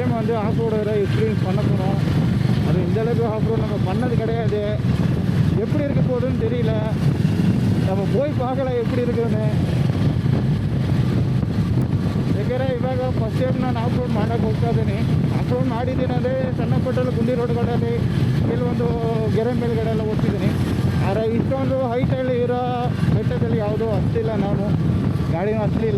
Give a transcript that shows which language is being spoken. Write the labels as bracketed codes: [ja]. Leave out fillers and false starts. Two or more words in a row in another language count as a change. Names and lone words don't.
[ta] வந்து [en] off road experience [ta] பண்ண போகிறோம். அது இந்தளவுக்கு [en] off road [ta] நம்ம பண்ணது கிடையாது. எப்படி இருக்க போகுதுன்னு தெரியல. நம்ம போய் பார்க்கல எப்படி இருக்குதுன்னு. [kn] ಯಾಕೆಂದರೆ ಇವಾಗ [en] first time [kn] ನಾನು [en] off road [kn] ಮಾಡೋಕ್ಕೆ ಹೋಗ್ತಾ ಇದ್ದೀನಿ. [en] off road [kn] ಮಾಡಿದ್ದೀನಿ ಅಂದರೆ ಸಣ್ಣ ಪುಟ್ಟಲ್ಲಿ ಗುಂಡಿ ರೋಡ್ಗಳಲ್ಲಿ ಕೆಲವೊಂದು ಗೆರೆ ಮೇಲ್ಗಡೆ ಎಲ್ಲ ಓಡ್ತಿದ್ದೀನಿ. ಆದರೆ ಇಷ್ಟೊಂದು ಹೈಟಲ್ಲಿ ಇರೋ ಬೆಟ್ಟದಲ್ಲಿ ಯಾವುದೂ ಹತ್ತಿಲ್ಲ. ನಾನು ಗಾಡಿನೂ ಹತ್ತಲಿಲ್ಲ.